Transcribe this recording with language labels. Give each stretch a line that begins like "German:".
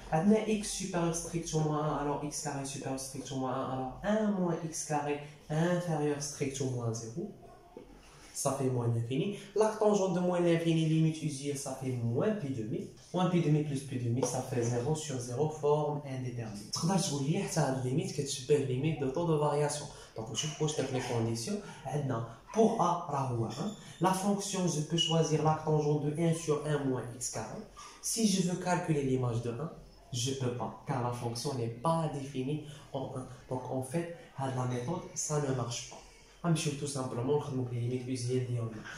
French: Maintenant x supérieur strict au moins 1, alors x carré supérieur strict au moins 1, alors 1 moins x carré inférieur strict au moins 0. Ça fait moins l'infini. L'arctangente de moins l'infini, limite usuelle, ça fait moins pi demi. Moins pi demi plus pi demi, ça fait 0 sur 0, forme indéterminée.
Arabic: تقدر تقول لي حتى هاد الليميت كتشبه ليميت دو طو دو فارياسيون. Donc نشوف واش داك لي كونديسيون. عندنا
French: pour A
Arabic: راه هو 1.
French: La fonction, je peux choisir l'arctangente de 1 sur 1 moins x carré. Si je veux calculer l'image de 1, je ne peux pas, car la fonction n'est pas définie en 1. Donc en fait, la méthode, ça ne marche pas.
Arabic: نمشيو
French: tout simplement
Arabic: نخدمو
French: les limites usuelles
Arabic: ديالنا.